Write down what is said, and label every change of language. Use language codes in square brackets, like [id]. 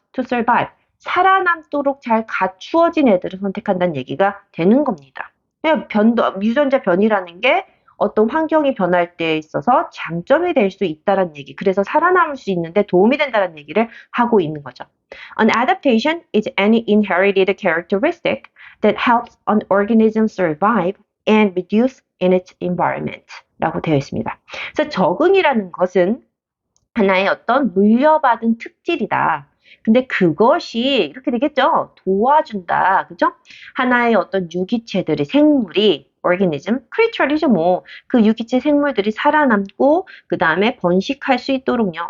[en] to survive. [ko] 살아남도록 잘 갖추어진 애들을 선택한다는 얘기가 되는 겁니다. 유전자 변이라는 게 어떤 환경이 변할 때에 있어서 장점이 될 수 있다는 얘기. 그래서 살아남을 수 있는데 도움이 된다는 얘기를 하고 있는 거죠. [en] An adaptation is any inherited characteristic that helps an organism survive and reduce in its environment. [ko] 라고 되어 있습니다. 그래서 적응이라는 것은 하나의 어떤 물려받은 특질이다. 근데 그것이 이렇게 되겠죠. 도와준다. 그죠? 하나의 어떤 유기체들의 생물이 organism, creature이죠 뭐. 그 유기체 생물들이 살아남고 그 다음에 번식할 수 있도록요.